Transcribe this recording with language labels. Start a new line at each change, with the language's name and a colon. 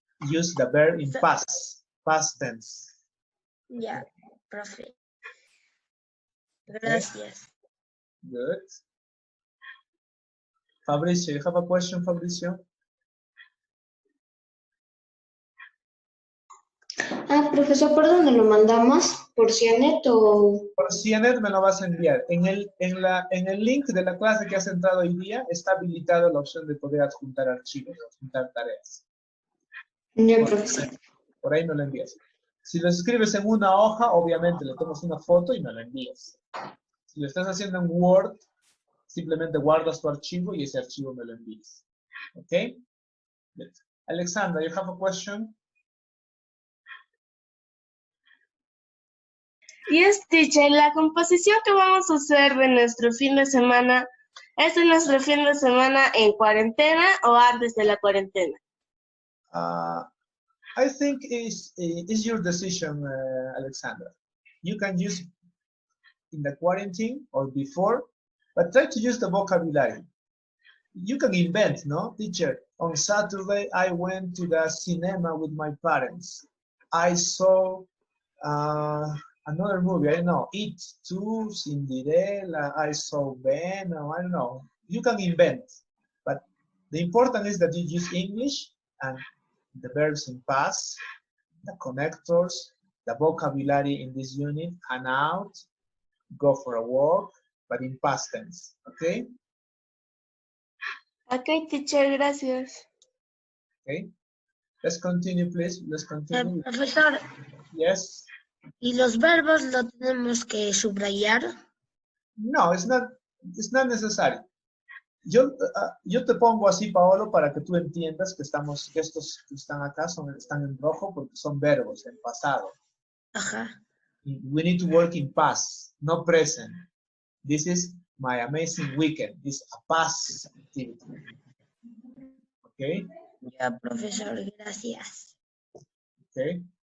English: Use the verb in past tense.
Spanish: Ya, profe. Gracias.
English: Good. Fabricio, you have a question, Fabricio?
Spanish: Profesor, ¿por dónde lo mandamos? ¿Por CIANET o...? Por CIANET me lo vas a enviar. En el link de la clase que has entrado hoy día está habilitada la opción de poder adjuntar archivos, adjuntar tareas. Ya, profesor. Por ahí me lo envías. Si lo escribes en una hoja, obviamente le tomas una foto y me lo envías. Si lo estás haciendo en Word, simplemente guardas tu archivo y ese archivo me lo envías.
English: ¿Ok? Good. Alexandra, you have a question? Yes, teacher,
Spanish: la composición que vamos a hacer de nuestro fin de semana, ¿es de nuestro fin de semana en cuarentena o antes de la cuarentena?
English: I think it's your decision, Alexandra. You can use in the quarantine or before, but try to use the vocabulary. You can invent, no? Teacher, on Saturday I went to the cinema with my parents. I saw another movie, I don't know, It Too, Cinderella, I saw Venom, I don't know. You can invent, but the important is that you use English and the verbs in past, the connectors, the vocabulary in this unit, and out, go for a walk, but in past tense, okay? Okay, teacher,
Spanish: gracias.
English: Okay, let's continue, please. Let's continue.
Spanish: Profesor,
English: Yes.
Spanish: ¿y los verbos lo tenemos que subrayar?
English: No, it's not necessary.
Spanish: Yo te pongo así, Paolo, para que tú entiendas que estos que están acá están en rojo porque son verbos en pasado. Ajá.
English: We need to work in past, no present. This is my amazing weekend. It's a past activity. Okay?
Spanish: Ya, profesor, gracias.
English: Okay.